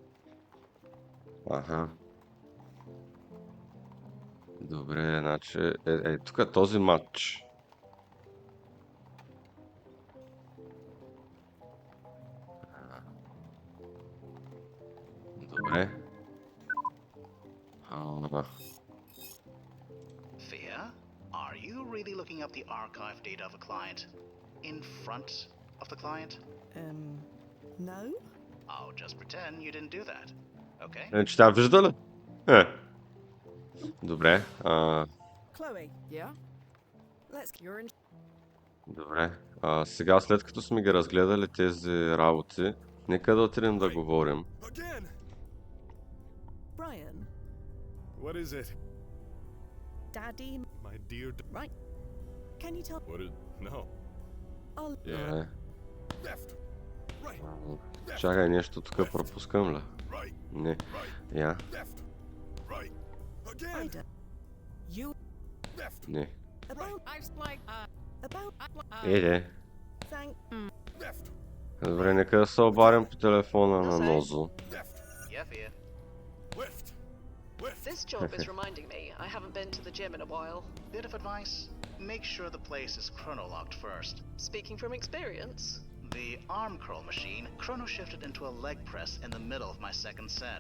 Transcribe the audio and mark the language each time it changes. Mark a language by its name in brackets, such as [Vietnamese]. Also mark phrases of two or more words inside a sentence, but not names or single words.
[Bulgarian] Аха. Добре, значи, тук е този матч. Добре. [English] Fia, are you really looking up the archive data of a client in front of the client? No? I'll just pretend you didn't do that, okay? [Bulgarian] Че тя вижда ли? Добре. [English] Chloe, Yeah? let's... You're in... [Bulgarian] Добре. Сега, след като сме ги разгледали тези работи, нека да отидем да говорим. [English] Again. Brian, What is it? Daddy... My dear Right. Can you tell... What is... No. I'll... [Bulgarian] Добре. [English] Left. Right. [Bulgarian] Чакай, нещо тук пропускам ли? [English] Right. [Bulgarian] Не. Я. [English] Left. Right. Again. Ida. You... Left. [Bulgarian] Не. [English] About... I've like, About... Еде. Thank... Left. [Bulgarian] Добре, нека да се обадим по телефона на Нозо. [English] Left. Yeah, Fia. Left. Left. This job is reminding me I haven't been to the gym in a while. Bit of advice, make sure the place is chronolocked first. Speaking from experience. The arm curl machine chrono shifted into a leg press in the middle of my second set.